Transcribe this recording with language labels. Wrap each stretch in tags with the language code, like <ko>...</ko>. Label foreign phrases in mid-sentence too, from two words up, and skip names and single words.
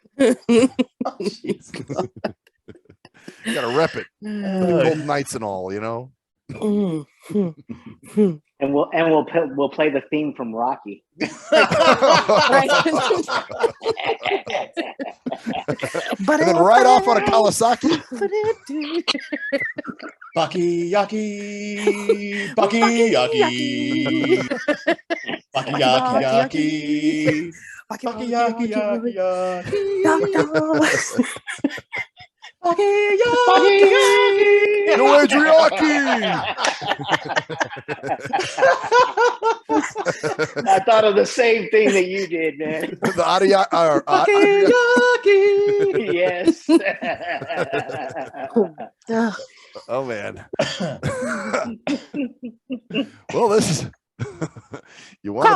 <en>You gotta rep it. Golden Knights and all, you know. Mm. And we'll play the theme from Rocky. Right. But And then right off on a Kawasaki. Baki Yaki. Baki Yaki. Baki Yaki Yaki. Baki Yaki Yaki Yaki. Baki Yaki. No Adriaki. I thought of the same thing that you did, man. The Adriaki. Yes. Oh man. Well, this is you want</en>